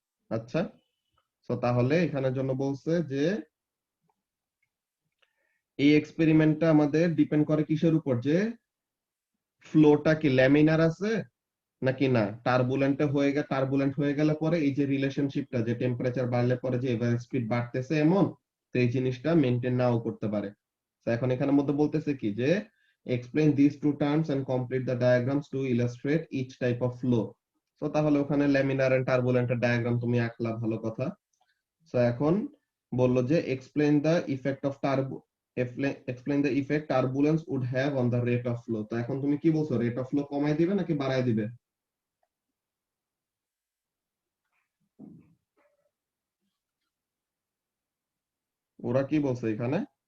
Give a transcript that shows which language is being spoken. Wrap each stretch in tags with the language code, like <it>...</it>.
<bn>আচ্ছা, সো তাহলে এখানের জন্য বলছে যে এই এক্সপেরিমেন্টটা আমাদের ডিপেন্ড করে কিসের উপর, যে ফ্লোটা কি ল্যামিনার আছে নাকি না, টার্বুলেন্ট হয়ে গেলে পরে এই যে রিলেশনশিপটা, যে টেম্পারেচার বাড়লে পরে যে এভারেজ স্পিড বাড়তেছে এমন, তো এই জিনিসটা মেইনটেইন নাও করতে পারে। তো এখন এখানের মধ্যে বলতেছে কি</bn> <en>যে explain this two terms and complete the diagrams to illustrate each type of flow.</en> <bn>তো তাহলে ওখানে ল্যামিনার এন্ড টার্বুলেন্টের ডায়াগ্রাম তুমি আঁকলা, ভালো কথা। সো এখন বললো যে</bn> <en>Explain the effect of explain the effect turbulence would have on the rate of flow।</en> <bn>তো এখন তুমি কি বলছো, রেট অফ ফ্লো কমাই দিবে নাকি বাড়ায় দিবে? ওরা কি বলছে এখানে?</bn>